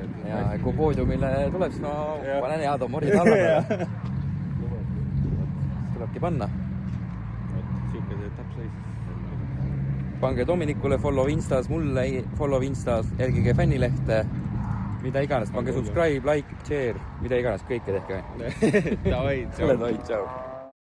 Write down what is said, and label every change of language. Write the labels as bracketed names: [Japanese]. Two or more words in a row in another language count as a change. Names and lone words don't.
[Estonian] Ja kui poodiumile tuleb, siis ma panen head amordid alla peale. Siis tulebki panna. Siuke see etapp seis. Pange Dominikule follow Instas, mulle follow Instas, jälgige fännilehte, mida iganes, pange [English] subscribe, like, share, [Estonian] mida iganes, kõike tehke. Davai, tšau.